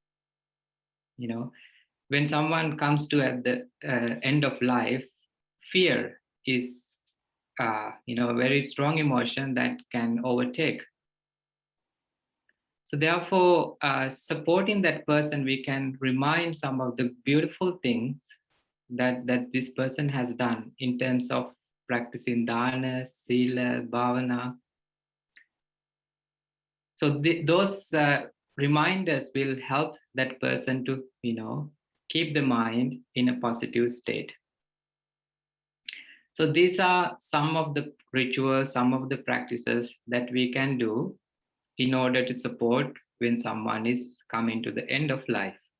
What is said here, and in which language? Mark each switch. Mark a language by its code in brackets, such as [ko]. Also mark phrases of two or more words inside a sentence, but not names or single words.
[en] When someone comes to at the end of life, fear is a very strong emotion that can overtake. So therefore, supporting that person, we can remind some of the beautiful things that this person has done in terms of practicing [pi] dana, sila, bhavana. [en] So those reminders will help that person to, keep the mind in a positive state. So these are some of the rituals, some of the practices that we can do in order to support when someone is coming to the end of life.